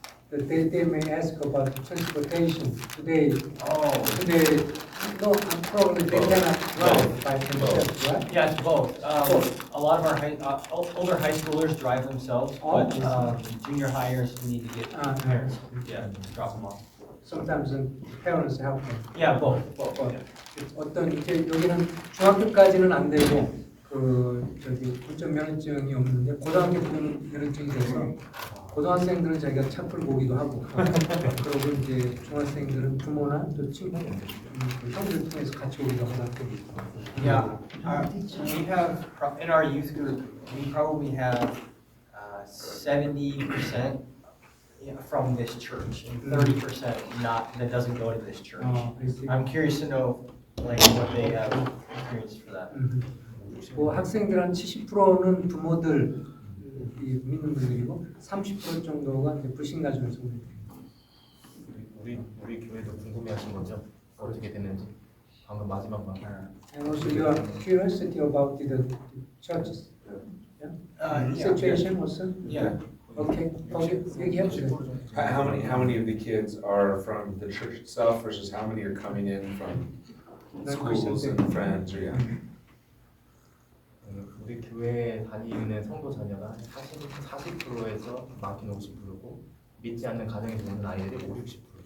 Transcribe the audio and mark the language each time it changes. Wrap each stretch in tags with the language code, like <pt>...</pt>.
<en>They may ask about transportation today. Today, no, probably they cannot drive by themselves, right? Yeah, it's both. A lot of our older high schoolers drive themselves, but junior hires need to get parents. Yeah, drop them off. Sometimes the parents help them. Yeah, both.</en> <ko>어떤 이제 여기는 중학교까지는 안 되고 군점 면허증이 없는데 고등학교 면허증이 돼서 고등학생들은 자기가 차 풀고 오기도 하고 그리고 이제 중학생들은 부모나 또 친구, 형들 통해서 같이 오기도 하고</ko> <en>Yeah, we have in our youth group we probably have 70% from this church and 30% not that doesn't go to this church. I'm curious to know like what they have experienced for that.</en> <ko>뭐 학생들 한 70%는 부모들 믿는 분들이고 30% 정도가 이제 불신 가정에서 오는 우리 교회도 궁금해하신 거죠? 어떻게 됐는지. 방금 마지막 말.</ko> <en>And also you are curiosity about the churches. Situation also. Yeah.</en> <ko>Okay. 얘기해 보세요.</ko> <en>How many of the kids are from the church itself versus how many are coming in from schools and friends? Or</en> <ko>우리 교회에 다니는 성도 자녀가 40%에서 많게는 50%고 믿지 않는 가정에서 오는 아이들이 5-60%.</ko>